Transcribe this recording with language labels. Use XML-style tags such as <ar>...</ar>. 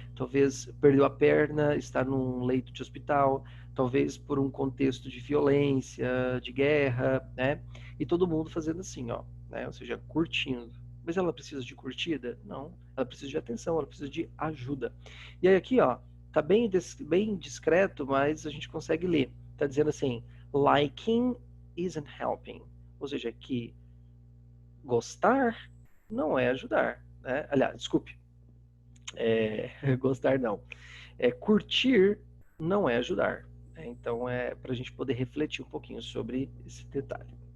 <pt>Talvez perdeu a perna, está num leito de hospital, talvez por um contexto de violência, de guerra, né? E todo mundo fazendo assim, ó, né? Ou seja, curtindo. Mas ela precisa de curtida? Não. Ela precisa de atenção, ela precisa de ajuda. E aí aqui, ó, tá bem discreto, mas a gente consegue ler. Tá dizendo assim,</pt> <en>liking isn't helping.</en> <pt>Ou seja, que gostar não é ajudar, né? Aliás, desculpe, gostar não. Curtir não é ajudar. Né? Então, é para a gente poder refletir um pouquinho sobre esse detalhe.</pt>